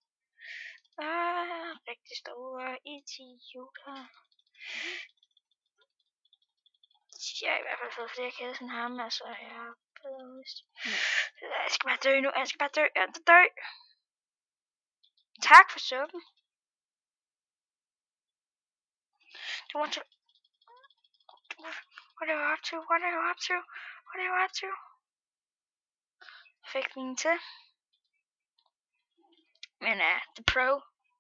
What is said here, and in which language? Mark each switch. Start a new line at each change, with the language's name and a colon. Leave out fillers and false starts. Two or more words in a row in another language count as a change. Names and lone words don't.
Danish: Rigtig store idioter. Jeg har i hvert fald fået flere kæder som ham, altså jeg har jeg skal bare dø nu, jeg skal dø. Tak for suppen.
English: What are you up to?
Danish: Fik den til. Men The Pro